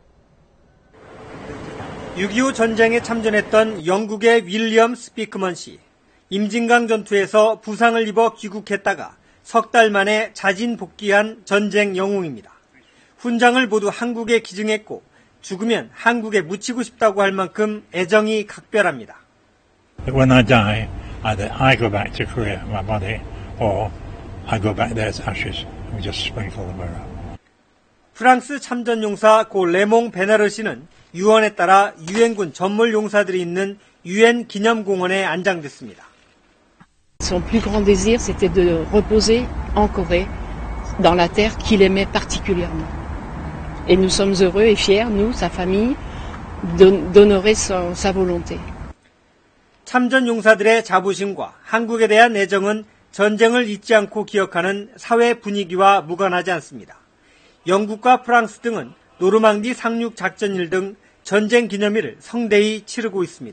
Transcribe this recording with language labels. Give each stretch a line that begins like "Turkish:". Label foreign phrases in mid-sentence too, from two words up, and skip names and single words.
Korean: 6.25 전쟁에 참전했던 영국의 윌리엄 스피크먼 씨. 임진강 전투에서 부상을 입어 귀국했다가 석 달 만에 자진 복귀한 전쟁 영웅입니다. 훈장을 모두 한국에 기증했고 죽으면 한국에 묻히고 싶다고 할 만큼 애정이 각별합니다.
English: When I die, either I go back to Korea, my body, or I go back there as ashes. We just sprinkle them around.
Korean: 프랑스 참전용사 고 레몽 베나르 씨는 유언에 따라 유엔군 전몰 용사들이 있는 유엔 기념공원에 안장됐습니다.
French: Son plus grand désir, c'était de reposer en Corée, dans la terre qu'il aimait particulièrement. Et nous sommes heureux et fiers, nous, sa famille, d'honorer sa volonté.
Korean: 참전 용사들의 자부심과 한국에 대한 애정은 전쟁을 잊지 않고 기억하는 사회 분위기와 무관하지 않습니다. 영국과 프랑스 등은 노르망디 상륙 작전일 등 전쟁 기념일을 성대히 치르고 있습니다.